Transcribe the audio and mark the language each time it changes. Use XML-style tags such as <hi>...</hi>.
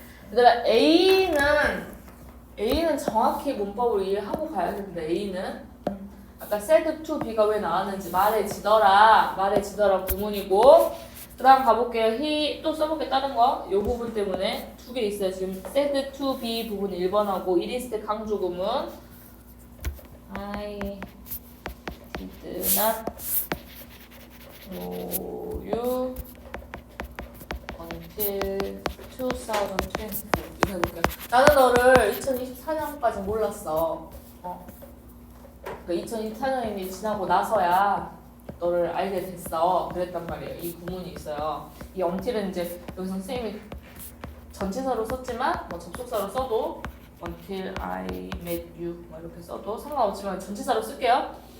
<ko>얘들아 A는 정확히 문법을 이해하고 가야 되는데 A는 아까 said to be가 왜 나왔는지 말해지더라 구문이고 그 다음 가볼게요. he 또 써볼게 다른 거. 요 부분 때문에 두 개 있어요. 지금 said to be 부분 1번하고 it is 때 강조 구문</ko> <en>I did not know you until 2024.</en> <ko>이거 해볼게요. 나는 너를 2024년까지 몰랐어. 그러니까 2024년이 지나고 나서야 너를 알게 됐어. 그랬단 말이에요. 이 구문이 있어요. 이 until은 이제 여기서 선생님이 전치사로 썼지만 뭐 접속사로 써도</ko> <en>until I met you</en> <ko>뭐 이렇게 써도 상관없지만 전치사로 쓸게요.</ko>